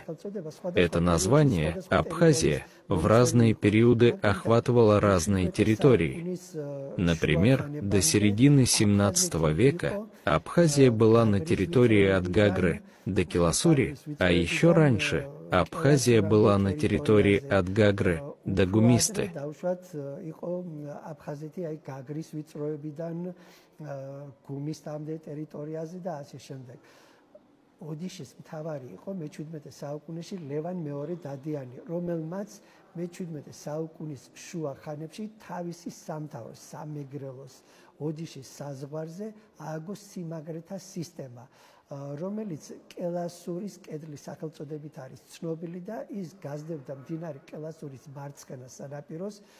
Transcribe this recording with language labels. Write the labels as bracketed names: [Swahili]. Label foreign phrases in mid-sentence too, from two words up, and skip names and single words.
[Russian] Это название, Абхазия, в разные периоды охватывало разные территории. Например, до середины XVII века Абхазия была на территории от Гагры до Киласури, а еще раньше Абхазия была на территории от Гагры до Гумисты. [Georgian] ოდიშის მთავარი იყო მე-17 საუკუნეში ლევან მეორე დადიანი, რომელმაც მე-17 საუკუნის შუა ხანებში თავისი სამთავროს, სამეგრელოს ოდიშის საზღვარზე ააგო სიმაგრეთა სისტემა, რომელიც კელასურის კედლის სახელწოდებით არის ცნობილი და ის გასდევდა მდინარე კელასურის მარცხენა სანაპიროს